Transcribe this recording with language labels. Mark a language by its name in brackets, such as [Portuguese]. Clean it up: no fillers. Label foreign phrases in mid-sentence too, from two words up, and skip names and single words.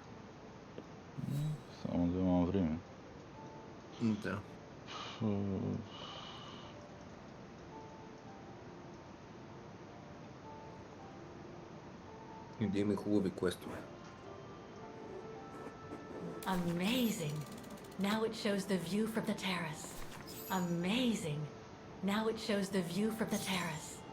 [Bulgarian] Само да имам време. Да. И да има хубави квестове. [English] Amazing. Now it shows the view from the terrace. Amazing. Now it shows the view from the terrace.